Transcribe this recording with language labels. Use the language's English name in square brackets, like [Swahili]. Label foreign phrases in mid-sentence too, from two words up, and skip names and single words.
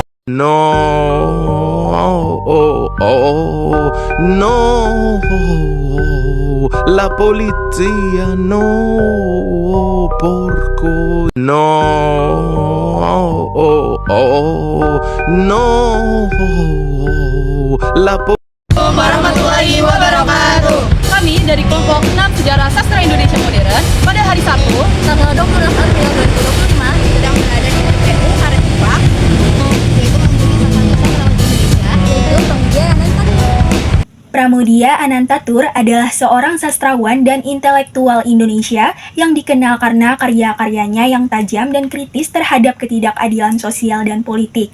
[Spanish] No, oh, oh, no, la policía no, porco, no, oh, oh, no, la [Arabic] ورحمة الله وبركاته. [Indonesian] Kami dari kelompok 6 Sejarah Sastra Indonesia Modern pada hari Sabtu tanggal 26 April 2025 sedang berada di PPU Karet Subak, yaitu mengunjungi salah satu sastrawan Indonesia, yaitu Pramudia Anantatur adalah seorang sastrawan dan intelektual Indonesia yang dikenal karena karya-karyanya yang tajam dan kritis terhadap ketidakadilan sosial dan politik.